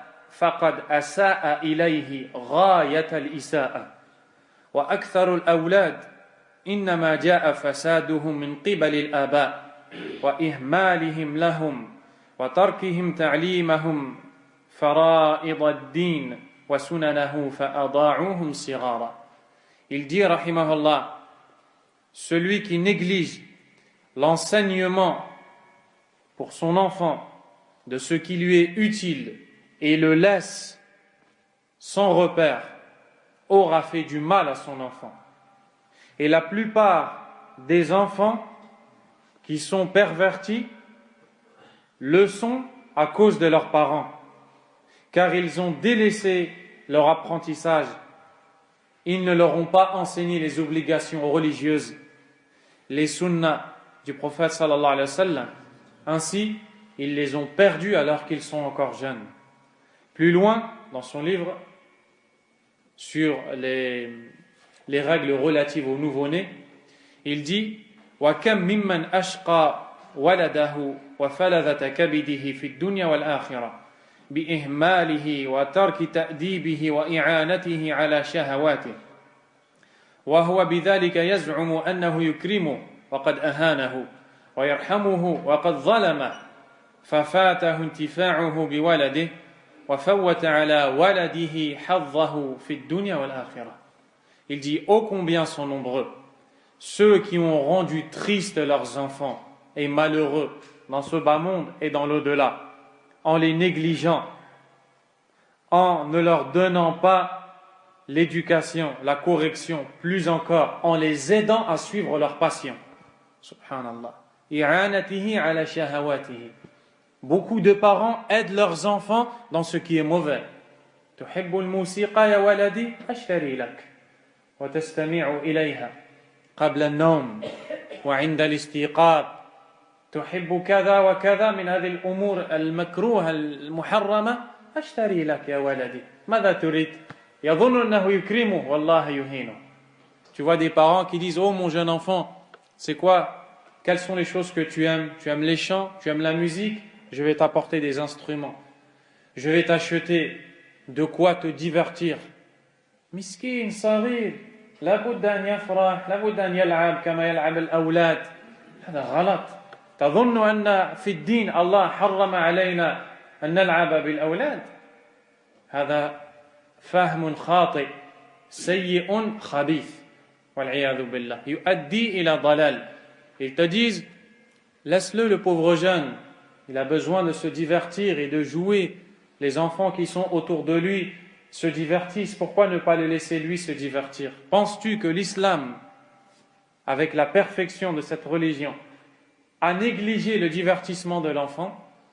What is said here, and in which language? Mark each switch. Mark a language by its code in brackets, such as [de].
[ar] فقد أساء إليه غاية الإساءة وأكثر الأولاد إنما جاء فسادهم من قبل الآباء وإهمالهم لهم وتركهم تعليمهم فرائض الدين وسننه فأضاعوهم صغارا. [fr] Il dit rahimahullah, celui qui néglige l'enseignement pour son enfant de ce qui lui est utile et le laisse sans repère, aura fait du mal à son enfant. Et la plupart des enfants qui sont pervertis le sont à cause de leurs parents, car ils ont délaissé leur apprentissage. Ils ne leur ont pas enseigné les obligations religieuses, les sunnas du prophète sallallahu alayhi wa sallam. Ainsi, ils les ont perdus alors qu'ils sont encore jeunes. Plus loin, dans son livre sur les règles relatives au nouveau-né, il dit [ar] وَكَمْ مِمَّنْ أَشْقَى وَلَدَهُ وَفَلَذَةَ كَبِدِهِ فِي الدُّنْيَا وَالْآخِرَةِ بِإِهْمَالِهِ وَتَرْكِ تَأْدِيبِهِ وَإِعَانَتِهِ عَلَى شَهَوَاتِهِ وهو بذلك يزعم أنه يكرمه وقد أهانه ويرحمه وقد ظلمه ففاته انتفاعه بولده وفوت على ولده حظه في الدنيا والآخرة. [fr] Il dit ô combien sont nombreux ceux qui ont rendu tristes leurs enfants et malheureux dans ce bas monde et dans l'au-delà, en les négligeant, en ne leur donnant pas l'éducation, la correction, plus encore, en les aidant à suivre leur passion. Subhanallah. [ar] I'anatihi ala shahawatihi. [fr] Beaucoup de parents aident leurs enfants dans ce qui est mauvais. [ar] تحب الموسيقى يا ولدي أشتري لك وتستمع إليها قبل النوم وعند الاستيقاظ تحب كذا وكذا من هذه الأمور المكروهة المحرمة أشتري لك يا ولدي ماذا تريد يظن أنه يكرمه والله يهينه. [fr] Tu vois des parents qui disent oh mon jeune enfant, c'est quoi, quelles sont les choses que tu aimes les chants, tu aimes la musique, je vais t'apporter des instruments, je vais t'acheter de quoi te divertir. [ar] مسكين صغير لابد أن يفرح لابد أن يلعب كما يلعب الأولاد. هذا غلط. تظن أن في الدين الله حرم علينا أن نلعب بالأولاد؟ هذا فهم خاطئ سيء خبيث والعياذ بالله يؤدي إلى ضلال. [fr] Ils te disent laisse-le, le pauvre jeune, il a besoin de se divertir et de jouer. Les enfants qui sont autour de lui se divertissent, pourquoi ne pas le laisser lui se divertir? Penses-tu que l'islam, avec la perfection de cette religion, a négligé le divertissement de l'enfant?